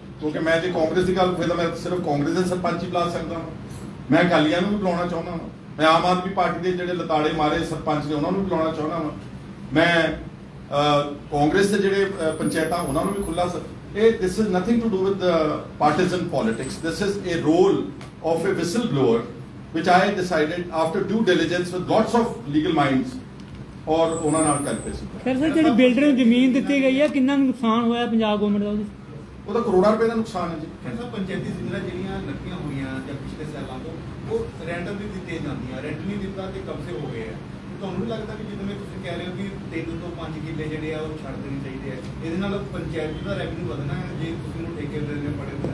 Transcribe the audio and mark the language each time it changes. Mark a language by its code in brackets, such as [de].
[pa] ਕਿਉਂਕਿ ਮੈਂ ਜੇ ਕਾਂਗਰਸ ਦੀ ਗੱਲ ਫਿਰ ਮੈਂ ਸਿਰਫ ਕਾਂਗਰਸ ਦੇ ਸਰਪੰਚ ਹੀ ਬੁਲਾ ਸਕਦਾ ਹਾਂ, ਮੈਂ ਅਕਾਲੀਆਂ ਨੂੰ ਵੀ ਬੁਲਾਉਣਾ ਚਾਹੁੰਦਾ ਹਾਂ, ਮੈਂ ਆਮ ਆਦਮੀ ਪਾਰਟੀ ਦੇ ਜਿਹੜੇ ਲਤਾੜੇ ਮਾਰੇ ਸਰਪੰਚ ਨੇ ਉਹਨਾਂ ਨੂੰ ਵੀ ਬੁਲਾਉਣਾ ਚਾਹੁੰਦਾ ਹਾਂ, ਮੈਂ ਕਾਂਗਰਸ ਦੇ ਜਿਹੜੇ ਪੰਚਾਇਤਾਂ ਉਹਨਾਂ ਨੂੰ ਵੀ ਖੁੱਲਾ। [en] this is nothing to do with the partisan politics. This is a role of a whistleblower, which I decided after due diligence with lots of legal minds, [pa] ਔਰ ਉਹਨਾਂ ਨਾਲ ਕਰਕੇ ਸੀ। ਖੈਰ ਸਰ ਜਿਹੜੀ ਬਿਲਡਰ ਨੂੰ ਜ਼ਮੀਨ ਦਿੱਤੀ ਗਈ ਹੈ ਕਿੰਨਾ ਕੁ ਨੁਕਸਾਨ ਹੋਇਆ ਪੰਜਾਬ ਗਵਰਨਮੈਂਟ ਦਾ ਉਹਦੇ? ਉਹਦਾ ਕਰੋੜਾਂ ਰੁਪਏ ਦਾ ਨੁਕਸਾਨ ਹੈ ਜੀ। ਸਰ ਪੰਚਾਇਤੀ ਜ਼ਮੀਨਾਂ ਜਿਹੜੀਆਂ ਨੱਕੀਆਂ ਹੋਈਆਂ ਜਾਂ ਪਿਛਲੇ ਸਾਲਾਂ ਤੋਂ ਉਹ ਰੈਂਟ ਵੀ ਦਿੱਤੇ ਜਾਂਦੀਆਂ, ਰੈਂਟ ਨਹੀਂ ਦਿੱਤਾ ਤੇ ਕਬਜ਼ੇ ਹੋ ਗਏ ਆ। ਤੁਹਾਨੂੰ ਨਹੀਂ ਲੱਗਦਾ ਕਿ ਜਿਵੇਂ ਤੁਸੀਂ ਕਹਿ ਰਹੇ ਹੋ ਕਿ 3 ਤੋਂ 5 ਕਿੱਲੇ ਜਿਹੜੇ ਆ ਉਹ ਛੱਡ ਦੇਣੇ ਚਾਹੀਦੇ ਆ, ਇਹਦੇ ਨਾਲ ਪੰਚਾਇਤ ਦਾ ਰੈਵਨਿਊ ਵਧਣਾ ਹੈ ਜੇ ਤੁਸੀਂ ਉਹਨੂੰ ਠੇਕੇ ਦੇ ਪੜੇ